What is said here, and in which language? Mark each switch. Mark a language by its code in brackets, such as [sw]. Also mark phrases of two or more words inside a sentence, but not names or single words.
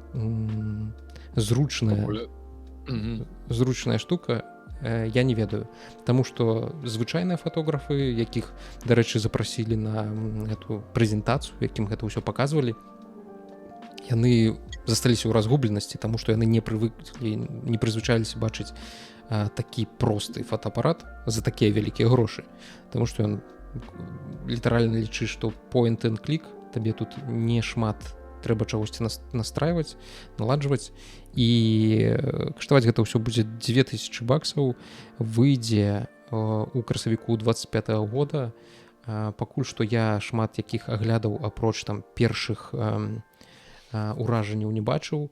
[be] зручная штука, я не ведаю, таму што звычайныя фатографы, якіх, дарэчы, запрасілі на эту прэзентацыю, якім гэта ўсё паказвалі, яны засталіся ў разгубленасці, таму што яны не прызвычаіліся бачыць такі просты фотоапарат за такія вялікія грошы, таму што ён літаральна лічыць, што [en] point and click, [be] табе тут не шмат трэба чагосьці настрайваць, наладжваць, і каштаваць гэта ўсё будзе $2000, выйдзе у красавіку 25-го года. Пакуль што я шмат якіх аглядаў апроч там першых уражанняў не бачыў.